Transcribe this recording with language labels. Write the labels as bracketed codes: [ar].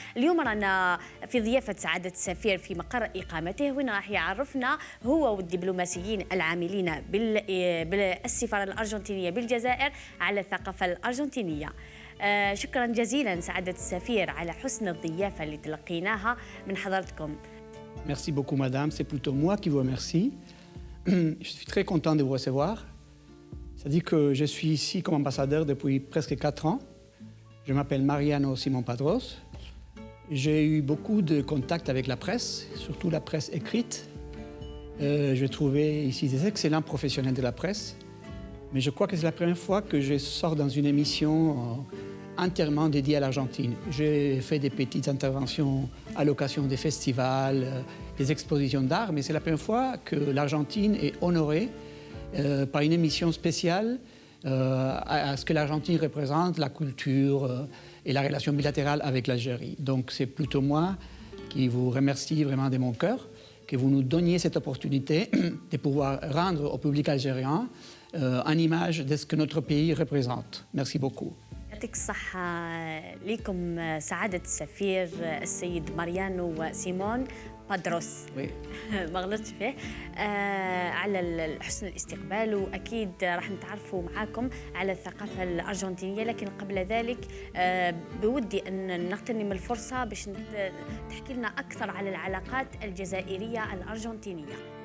[ar] اليوم رانا في ضيافة سعادة السفير في مقر إقامته، وين راح يعرفنا هو والدبلوماسيين العاملين بالسفارة الأرجنتينية بالجزائر على الثقافة الأرجنتينية. شكرا جزيلا سعادة السفير على حسن الضيافة اللي تلقيناها من حضرتكم. [fr] Merci beaucoup, madame. C'est plutôt moi qui vous remercie. Je suis très content de vous recevoir. C'est-à-dire que je suis ici comme ambassadeur depuis presque 4 ans. Je m'appelle Mariano Simon Padros. J'ai eu beaucoup de contacts avec la presse, surtout la presse écrite. J'ai trouvé ici des excellents professionnels de la presse. Mais je crois que c'est la première fois que je sors dans une émission entièrement dédié à l'Argentine. J'ai fait des petites interventions à l'occasion des festivals, des expositions d'art, mais c'est la première fois que l'Argentine est honorée par une émission spéciale à ce que l'Argentine représente, la culture et la relation bilatérale avec l'Algérie. Donc c'est plutôt moi qui vous remercie vraiment de mon cœur, que vous nous donniez cette opportunité de pouvoir rendre au public algérien une image de ce que notre pays représente. Merci beaucoup. [ar] يعطيك الصحة. لكم سعادة السفير السيد ماريانو سيمون بادروس. [fr] Oui. [ar] ما غلطتش فيه. على حسن الاستقبال، واكيد راح نتعرفوا معاكم على الثقافة الأرجنتينية، لكن قبل ذلك بودي ان نغتنم الفرصة باش تحكي لنا أكثر على العلاقات الجزائرية الأرجنتينية.